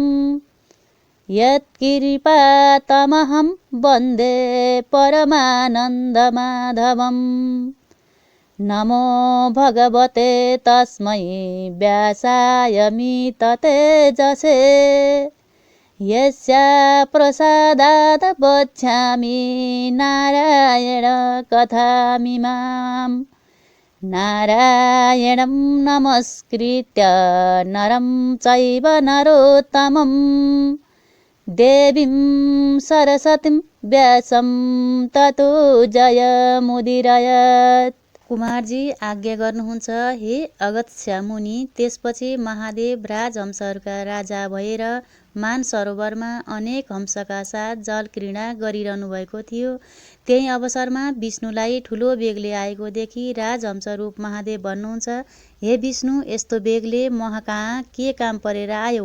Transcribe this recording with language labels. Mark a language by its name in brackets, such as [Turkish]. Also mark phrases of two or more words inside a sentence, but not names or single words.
[Sanskrit] यत्कृपातमहं वन्दे परमानन्दमाधवम् नमो भगवते तस्मै व्यासाय मिततेजसे यस्या प्रसादात् वक्ष्यामि नारायण कथामिमाम् नारायणं नमस्कृत्य नरं चैव नरोत्तमं देवीं सरस्वतीं व्यासं ततो जयमुदीरयत्। [Nepali] कुमारजी आज्ञा गर्नुहुन्छ, हे अगस्त्य मुनि। त्यसपछि महादेव राजहंसहरूका राजा भएर मानसरोवरमा अनेक हंसका साथ जलक्रीडा गरिरहनु भएको थियो। त्यही अवसरमा विष्णुलाई ठुलो बेगले आएको देखि राजहंस रूप महादेव भन्नुहुन्छ, हे विष्णु, यस्तो बेगले कहाँ के काम परेर आयो?